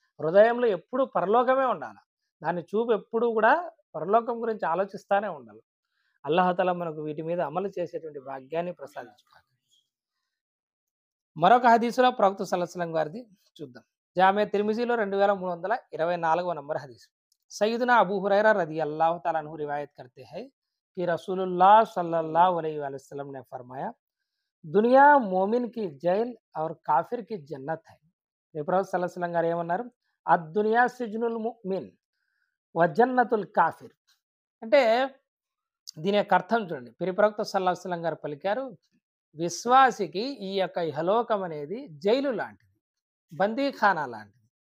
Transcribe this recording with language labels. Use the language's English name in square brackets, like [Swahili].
[Telugu] హృదయంలో ఎప్పుడు పరలోకమే ఉండాలి. దాని చూపు ఎప్పుడు కూడా పరలోకం గురించి ఆలోచిస్తానే ఉండాలి. అల్లాహ్ తఆలా మనకు వీటి మీద అమలు చేసేటువంటి భాగ్యాన్ని ప్రసాదించుగాక. మరొక హదీసులో ప్రవక్త సల్లల్లాహు అలైహి వసల్లం గారిది చూద్దాం. జామే తిర్మిజీలో 2324వ నంబర్ హదీస్. [Hindi] सैयदना अबू हुरैरा रज़ी अल्लाह तआला अन्हु रिवायत करते हैं कि रसूलुल्लाह सल्लल्लाहु अलैहि वसल्लम ने फरमाया, दुनिया मोमिन की जेल और काफिर की जन्नत है. [Telugu] ప్రవక్త సల్లల్లాహు అలైహి వసల్లం గారు ఏమన్నారు? [Arabic] అద్దునియా సిజ్నుల్ ముమిన్ వ జన్నతుల్ కాఫిర్. [Telugu] అంటే దీని యొక్క అర్థం చూడండి. ప్రవక్త సల్లల్లాహు అలైహి వసల్లం గారు పలికారు, విశ్వాసికి ఈ యొక్క ఇహలోకం అనేది జైలు లాంటిది, బందీఖానా లాంటిది.